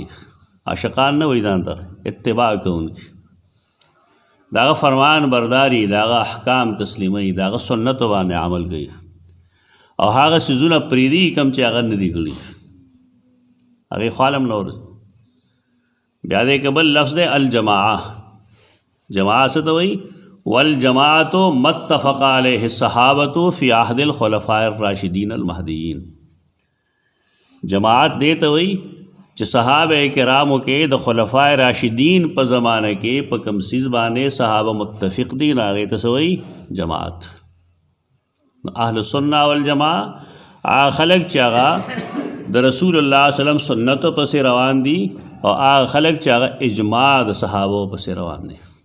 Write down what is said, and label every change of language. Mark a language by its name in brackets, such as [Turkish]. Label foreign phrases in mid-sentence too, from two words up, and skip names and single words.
[Pashto] عاشقان نه وي ځان ته اتباع کوونکي داغه فرمان برداری داغه احکام تسلیمي داغه سنت باندې عمل کوي او هغه څیزونه پرېږدي کوم چې هغه نه دي کړي هغې خالم نه ورځي بیا دې که بل لفظ دی الجماعه جماعه څه ته وایي [Arabic] والجماعة متفق علیه الصحابة فی عهد الخلفاء الراشدین المهدیین [Pashto] جماعت دې ته وایي چې صحابه کرامو کې د خلفاء راشدین په زمانه کې په کوم څیز باندې صحابه متفق دي نو هغې ته څه وایي جماعت [Arabic] اهل السنه والجماعه [Pashto] هغه خلک چې هغه د رسول الله [Arabic] صلی الله علیه وسلم [Pashto] سنتو پسې روان دي او هغه خلک چې هغه اجماع د صحابو پسې روان دي